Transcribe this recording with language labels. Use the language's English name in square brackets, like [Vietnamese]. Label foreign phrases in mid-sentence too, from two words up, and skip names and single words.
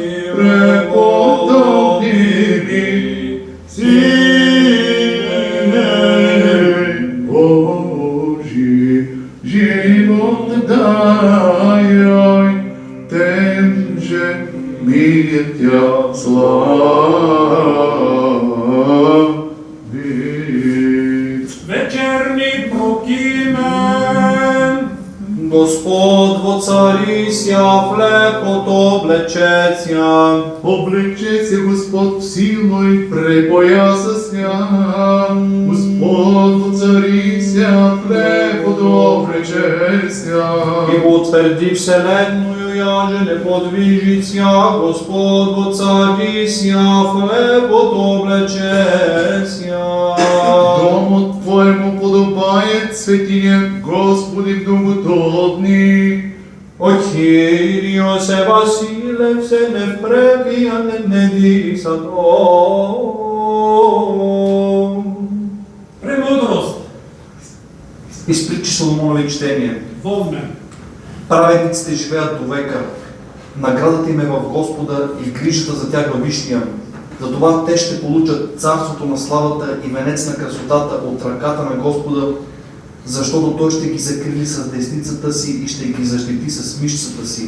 [Church Slavic] преподобными, Сыне Божий, живот дай, тем же мир Тя славит. Вечерни прокимен. Господ воцарися, в лепот облечеться. Облечеться Господ в силу и препоясася. Господ воцарися, в лепот облечеться. И утверди вселенную, яже не подвижися. Господ воцарися, в лепот облечеться. Дому Твоему подобает святиня, Господи, в угодни. [Greek] О Kyrios Βασίλευ, σε νευπρέπειαν ενεδίσατο. [Church Slavic] Премудрост. Из притчи Соломонови чтение. Волмен. [Bulgarian] Праведниците живеят до века. Наградата им е в Господа и грижата за тях във Вишния. Затова те ще получат царството на славата и венец на красотата от ръката на Господа, защото Той ще ги закрили с десницата си и ще ги защити с мишцата си.